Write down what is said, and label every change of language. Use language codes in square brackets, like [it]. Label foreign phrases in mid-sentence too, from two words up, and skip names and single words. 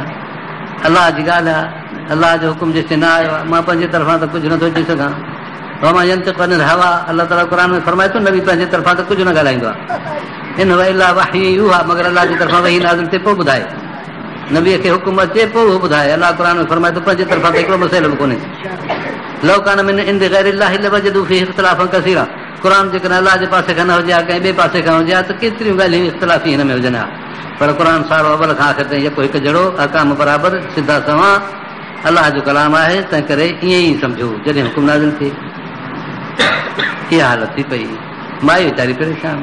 [sd] अलाह जी ॻाल्हि आहे, अलाह जो हुकुम जेसिताईं न आयो आहे मां पंहिंजे तरफ़ां त कुझु नथो चई सघां। [ar] وما ينطق عن الهوى, [sd] अलाह ताला क़ुर में फरमाए थो नबी पंहिंजे तरफ़ां त कुझु न ॻाल्हाईंदो आहे। [ar] إن إلا وحي يوحى, [sd] मगर अलाह जी तरफ़ां वही नाज़िल थिए पोइ ॿुधाए। नबीअ खे हुकुम अचे पोइ उहो ॿुधाए। अलाह क़ुर में फरमाए थो पंहिंजे तरफ़ां त हिकिड़ो मसइलो बि कोन्हे। [ar] لو كان من عند غير الله لوجدوا فيه اختلافا كثيرا. [sd] क़ुर जेकॾहिं अलाह जे पासे खां न हुजे हा, कंहिं ॿिए पासे खां हुजे हा त केतिरियूं ॻाल्हियूं इख़्तिलाफ़ी हिन में हुजनि हा। पर क़ुर सारो अवल खां आख़िर ताईं यको हिकु जहिड़ो, अहकाम बराबरि, सिधा सवां अलाह जो कलाम आहे। तंहिं करे ईअं ई सम्झो जॾहिं हुकुम नाज़िल थिए। इहा हालत थी पई, माई वीचारी परेशान।